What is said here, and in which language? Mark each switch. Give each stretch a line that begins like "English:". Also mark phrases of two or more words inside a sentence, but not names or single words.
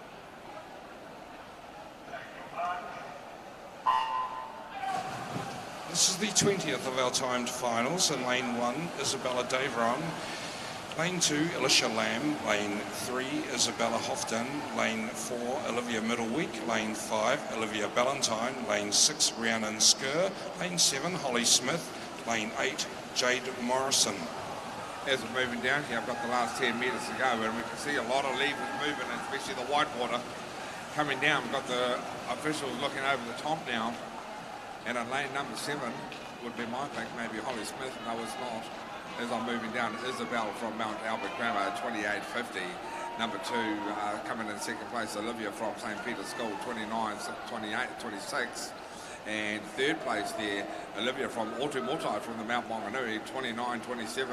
English: This This is the 20th of our timed finals. In lane 1, Isabella Davron. Lane 2, Alicia Lamb. Lane 3, Isabella Hofton. Lane 4, Olivia Middleweek. Lane 5, Olivia Ballantyne. Lane 6, Rhiannon Skur. Lane 7, Holly Smith. Lane 8, Jade Morrison. As we're moving down here, I've got the last 10 metres to go, and we can see a lot of levers moving, especially the white water coming down. We've got the officials looking over the top now, and in lane number 7 would be my pick, maybe Holly Smith. No, it's not. As I'm moving down, Isabel from Mount Albert Grammar, 28.50. Number 2 coming in second place, Olivia from St. Peter's School, 29.26. And third place there, Olivia from Otumotai from the Mount Maunganui, 29.27.